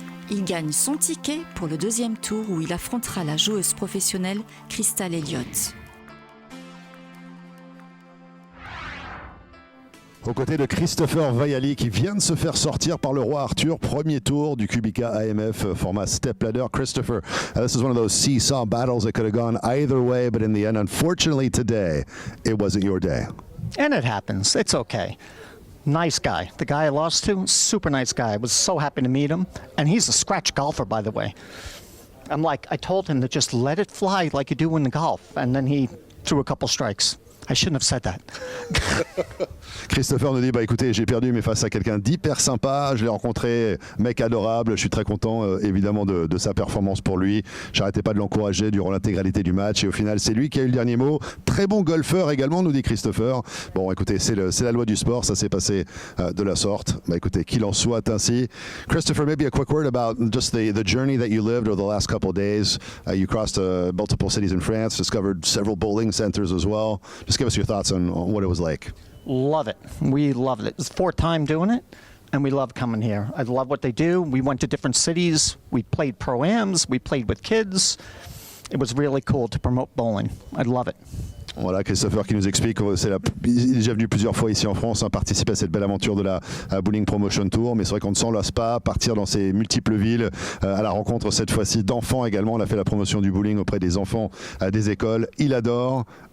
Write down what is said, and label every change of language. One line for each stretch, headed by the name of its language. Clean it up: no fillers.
French: Il gagne son ticket pour le deuxième tour où il affrontera la joueuse professionnelle Crystal Elliott. Aux côtés de Christopher Vaiali qui vient de se faire sortir par le roi Arthur, premier tour du Kubica AMF format step ladder.
English: Christopher, this is one of those seesaw battles that could have gone either way, but in the end, unfortunately today, it wasn't your day. And it happens. It's okay. Nice guy. The guy I lost to, super nice guy. I was so happy to meet him. And he's a scratch golfer, by the way. I told him to just let it fly like you do in the golf. And then he threw a couple strikes. I shouldn't have said that.
French: Christopher nous dit, écoutez, j'ai perdu mais face à quelqu'un d'hyper sympa, je l'ai rencontré, mec adorable, je suis très content évidemment de sa performance pour lui. J'arrêtais pas de l'encourager durant l'intégralité du match et au final c'est lui qui a eu le dernier mot. Très bon golfeur également, nous dit Christopher. Bon écoutez, c'est la loi du sport, ça s'est passé de la sorte. Écoutez, qu'il en soit ainsi.
English: Christopher, maybe a quick word about just the journey that you lived over the last couple of days. You crossed multiple cities in France, discovered several bowling centers as well. Just give us your thoughts on what it was like. Love it. We loved it. It's 4th time doing it, and we love coming here. I love what they do. We went to different cities. We played pro-ams. We played with kids. It was really cool to promote bowling. I love it.
French: Voilà, Christopher qui nous explique qu'il est déjà venu plusieurs fois ici en France, participer à cette belle aventure de la Bowling Promotion Tour, mais c'est vrai qu'on ne s'en lasse pas, partir dans ces multiples villes à la rencontre cette fois-ci d'enfants également. On a fait la promotion du bowling auprès des enfants des écoles. Il adore.